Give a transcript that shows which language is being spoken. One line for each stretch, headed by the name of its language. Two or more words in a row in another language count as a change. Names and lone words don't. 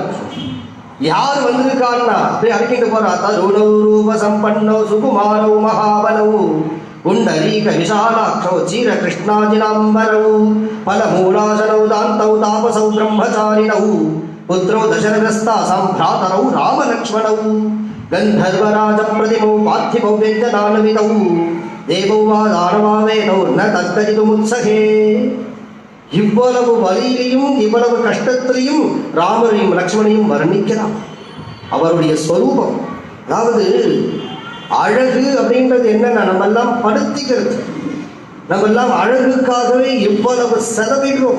Tamil: யார் வந்திருக்கான்னா அப்படியே அறிக்கிட்டு போறா.
Sanskrit: तरुणौ रूप सम्पन्नौ सुकुमारौ महाबलौ पुण्डरीक विशालाक्षौ चीर कृष्णाजिनाम्बरौ फलमूलाशनौ दान्तौ तापसौ ब्रह्मचारिणौ पुत्रौ दशरथस्यास्तां भ्रातरौ रामलक्ष्मणौ गंधर्वराज प्रतिमौ पार्थिवौ व्यञ्जनानविदौ देवौ वा दानवा वेदौ न तत्कजितुमुत्सहे.
Tamil: இவ்வளவு வலியிலையும் இவ்வளவு கஷ்டத்திலையும் ராமரையும் லக்ஷ்மணையும் வர்ணிக்கிறார். அவருடைய ஸ்வரூபம், அதாவது அழகு அப்படின்றது என்னன்னா, நம்ம எல்லாம் படுத்திக்கிறது. நம்ம எல்லாம் அழகுக்காகவே இவ்வளவு செலவிடுறோம்.